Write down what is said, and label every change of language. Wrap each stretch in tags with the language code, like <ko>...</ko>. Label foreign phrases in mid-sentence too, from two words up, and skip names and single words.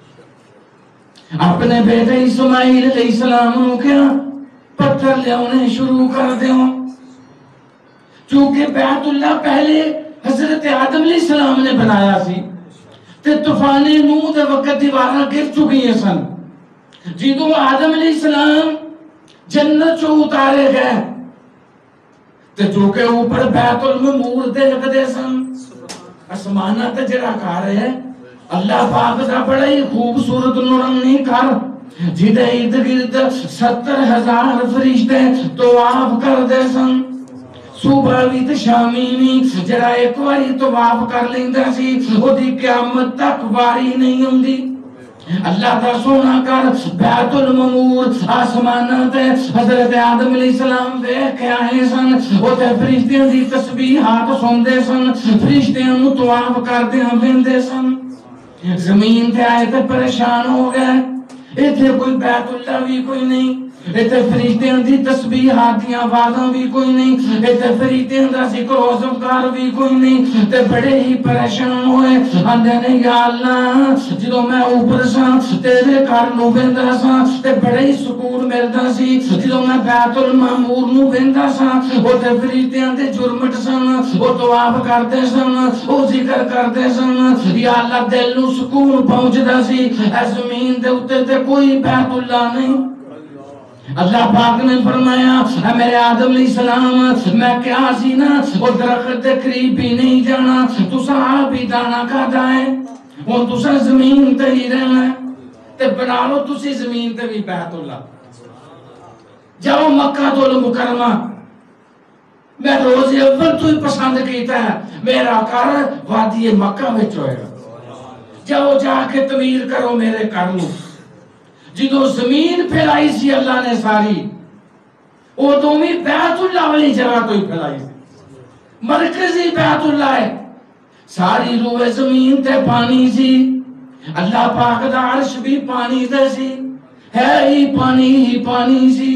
<pa>اپنے بیٹے اسماعیل</pa> <ar>علیہ السلام</ar> <pa>کو کیا پتھر لیاونے شروع کر دیوں، چونکہ بیت اللہ پہلے حضرت آدم علیہ السلام نے بنایا سی تے طوفان نوح دے وقت دیواراں گر چکی ہیں سن. جدوں آدم</pa> <ar>علیہ السلام</ar> <pa>جنت چوں اتارے گئے تے جو کہ اوپر بیت المعمور دیکھدے سن. آسماناں تے جڑا گھر ہے اللہ پاک دا بڑا ہی خوبصورت نورانی گھر جدے ارد گرد 70,000 فرشتے طواف کردے سن. صبح بھی تے شامی بھی جڑا ایک واری طواف کر لیندا سی او دی قیامت تک واری نہیں ہوندی. اللہ دا سونا کر بیت المعمور آسماناں تے حضرت آدم</pa> <ar>علیہ السلام</ar> <pa>ویکھ کے آئے سن. او تے فرشتیاں دی تسبیحات سندے سن، فرشتیاں نوں طواف کردے ویندے سن. زمین تے آئے تے پریشان ہو گئے، ایتھے کوئی بیت اللہ بھی کوئی نہیں، ایتھے فرشتیاں دی تسبیحات دیاں آوازاں بھی کوئی نہیں، ایتھے فرشتیاں دا ذکر و اذکار بھی کوئی نہیں. تے بڑے ہی پریشان ہوئے. آندے نے یا اللہ جدوں میں اوپر سا تیرے گھر نوں ویندا سا تے بڑے ہی سکون ملدا سی. جدوں میں بیت المعمور نوں ویندا سا او تے فرشتیاں دے جرمٹ سن، او طواف کردے سن، او ذکر کردے سن. یا اللہ دل نوں سکون پہنچدا سی. اے زمین دے اوتے تے کوئی بیت اللہ نہیں. اللہ پاک نے فرمایا اے میرے آدم</pa> <ar>علیہ السلام</ar> <pa>میں کیا سی نا وہ درخت دے قریب بھی نہیں جانا، تساں آپ ہی دانا کھادا ہے، ہن تساں زمین تے ہی رہنا ہے تے بنا لو تسی زمین تے بھی بیت اللہ. جاؤ مکہ المکرمہ میں روز اول تو ہی پسند کیتا ہے میرا گھر وادی مکہ وچ ہوئے گا. جاؤ جا کے تعمیر کرو میرے گھر نوں. جدو زمین پھیلائی سی اللہ نے ساری وہ دومی بیت اللہ والی جگہ تو ہی پھیلائی سی. مرکزی بیت اللہ ہے. ساری روئے زمین تے پانی سی. اللہ پاک دا عرش بھی پانی تے سی، ہے ہی پانی سی.</pa>